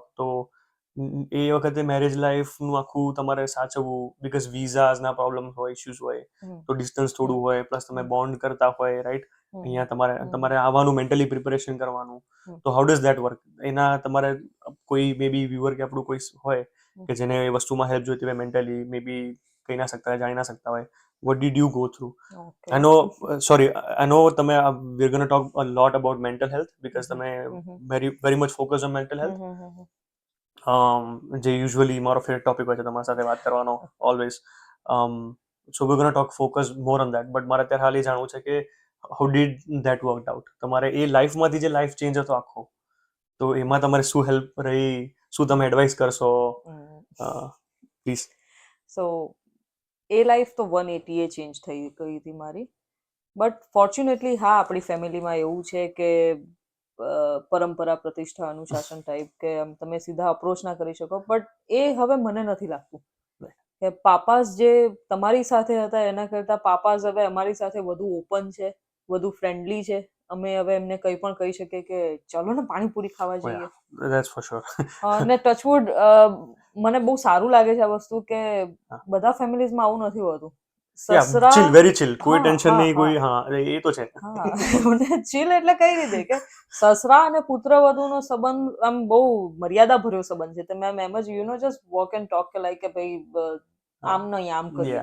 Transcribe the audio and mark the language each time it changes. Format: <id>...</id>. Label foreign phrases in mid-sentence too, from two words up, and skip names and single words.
<gu>તો એ વખતે મેરેજ લાઈફનું આખું તમારે સાચવવું, બીકોઝ વિઝાસના પ્રોબ્લેમ હોય, ઇશ્યુઝ હોય, તો ડિસ્ટન્સ થોડું હોય, પ્લસ તમે બોન્ડ કરતા હોય, રાઈટ, અહીંયા તમારે આવવાનું,</gu> <en>mentally preparation</en> <gu>કરવાનું. તો</gu> <en>how does that work?</en> <gu>એના તમારે કોઈ</gu> <en>may be viewer</en> <gu>કે આપણું કોઈ હોય કે જેને એ વસ્તુમાં હેલ્પ જોઈતી હોય, મેન્ટલી</gu> <en>may be</en> <gu>કહી ના શકતા હોય, જાણી ના શકતા હોય,</gu> <en>what did you go through? I know, I know we're going to talk a lot about mental health because તમે very much focus on mental health.</en> <gu>જે યુઝ્યુઅલી મારો ફેવરેટ ટોપિક હોય છે તમારી સાથે વાત કરવાનો, ઓલવેઝ.</gu> <en>સો we're going to focus more on that.</en> <gu>બટ મારે અત્યારે હાલ એ જાણવું છે કે</gu> <en>how did that worked out?</en> <gu>તમારે એ લાઈફમાંથી જે લાઈફ ચેન્જ હતો આખો, તો એમાં તમારે શું હેલ્પ રહી, શું તમે એડવાઇસ કરશો, પ્લીઝ? સો એ લાઈફ તો 180 ચેન્જ થઈ ગઈ હતી મારી. બટ ફોર્ચ્યુનેટલી હા, આપણી ફેમિલીમાં એવું છે કે પરંપરા, પ્રતિષ્ઠા, અનુશાસન ટાઈપ, કે તમે સીધા અપ્રોચ ના કરી શકો. બટ એ હવે મને નથી લાગતું કે પાપાસ જે તમારી સાથે હતા એના કરતા પાપાસ હવે અમારી સાથે વધુ ઓપન છે, વધુ ફ્રેન્ડલી છે. અમે હવે એમને કંઈ પણ કહી શકીએ કે ચલો ને પાણીપુરી ખાવા જઈએ.</gu> <en>That's for sure.</en> <gu>અને ટચવુડ મને બહુ સારું લાગે છે આ વસ્તુ કે બધા ફેમિલીઝમાં આવું નથી હોતું. સસરા</gu> <en>chill, very chill, કોઈ</en> <gu>હા, ટેન્શન હા, નહીં, હા. કોઈ એ તો છે. હા મને ચીલ એટલે કઈ રીતે કે સસરા અને પુત્રવધુનો સંબંધ આમ બહુ મર્યાદા ભર્યો સંબંધ છે. તમે આમ એમ જ</gu> <en>just walk and talk</en> <gu>કે લાઈક કે ભાઈ આમ નહીં આમ કરીએ.</gu>